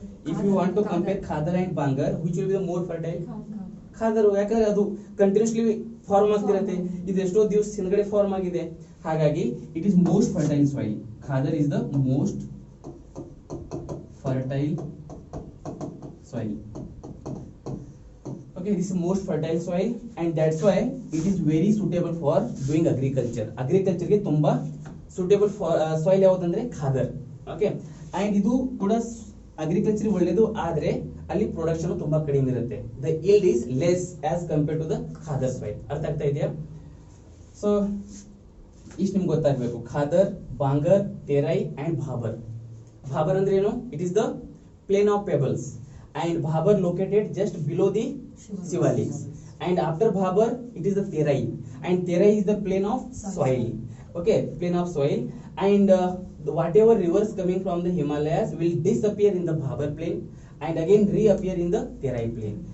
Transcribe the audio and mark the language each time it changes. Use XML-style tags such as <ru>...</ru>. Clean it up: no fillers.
<en>If you want to compare khadar and bangar, which will be the more fertile? Khadar.</en> <kn>ಯಾಕಂದ್ರೆ ಅದು continuously form ಆಗ್ತಿರುತ್ತೆ, ಇದು ಎಷ್ಟೋ ದಿವಸ ಹಿಂದ್ಗಡೆ ಫಾರ್ಮ್ ಆಗಿದೆ.</kn> <en>ಹಾಗಾಗಿ it is most fertile soil. Khadar is the most fertile soil. Okay, this is most fertile soil and that's why it is very suitable for doing agriculture.</en> <kn>Agriculture ಗೆ ತುಂಬಾ</kn> <en>suitable for soil</en> <kn>ಯಾವುದು ಅಂದ್ರೆ Khader. Okay, and ಇದು ಕೂಡ agriculture ಒಳ್ಳೇದು, ಆದ್ರೆ ಅಲ್ಲಿ production ತುಂಬಾ ಕಡಿಮೆ ಇರುತ್ತೆ.</kn> <en>The yield is less as compared to the khadar soil.</en> <kn>ಅರ್ಥ ಆಗ್ತಾ ಇದೆಯಾ? ಸೊ ಇಷ್ಟು ನಿಮ್ಗೆ ಗೊತ್ತಾಗಬೇಕು. ಖಾದರ್, ಬಾಂಗರ್, ತೆರೈ ಅಂಡ್ ಭಾಬರ್. ಭಾಬರ್ ಅಂದ್ರೆ ಏನು?</kn> <en>It is the plain of pebbles and Bhabar located just below the Shivaliks. And after Bhabar, it is the Terai, and Terai is the plane of soil. Okay, plane of soil, and whatever rivers coming from the Himalayas will disappear in the Bhabar plain, and again reappear in the Terai plain.</en>